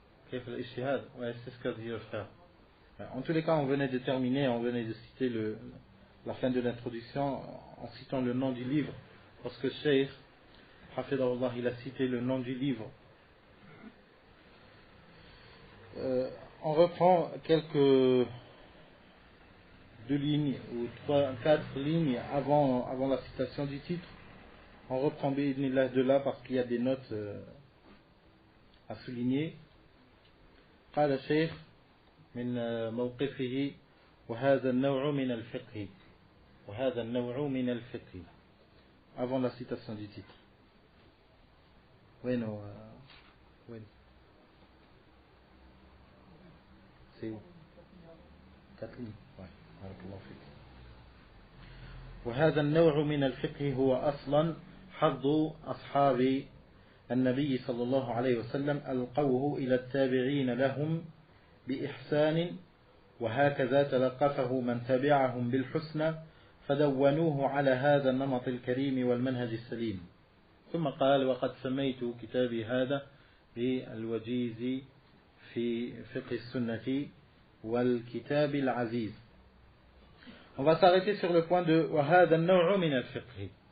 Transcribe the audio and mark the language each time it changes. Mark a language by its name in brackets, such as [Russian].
[Arabic] كيف الاجتهاد [French] ouais c'est ce qu'a dit le frère en tous les cas on venait de terminer on venait de citer la fin de l'introduction en citant le nom du livre parce que Cheikh Hafidahullah il a cité le nom du livre on reprend quelques 2 lignes ou 4 lignes avant la citation du titre. On reprend de là parce qu'il y a des notes à souligner. [Arabic] قال الشيخ من موقفه وهذا النوع من الفقه وهذا النوع من الفقه [French] avant la citation du titre. Oui, non. Oui. C'est où 4 lignes. Ouais. [Arabic] بارك الله فيك. وهذا النوع من الفقه هو أصلا حظ أصحاب النبي صلى الله عليه وسلم ألقوه إلى التابعين لهم بإحسان وهكذا تلقفه من تبعهم بالحسنى فدونوه على هذا النمط الكريم والمنهج السليم. ثم قال وقد سميت كتابي هذا بالوجيز في فقه السنة والكتاب العزيز. [French] On va s'arrêter sur le point de [Arabic] وهذا النوع من الفقه.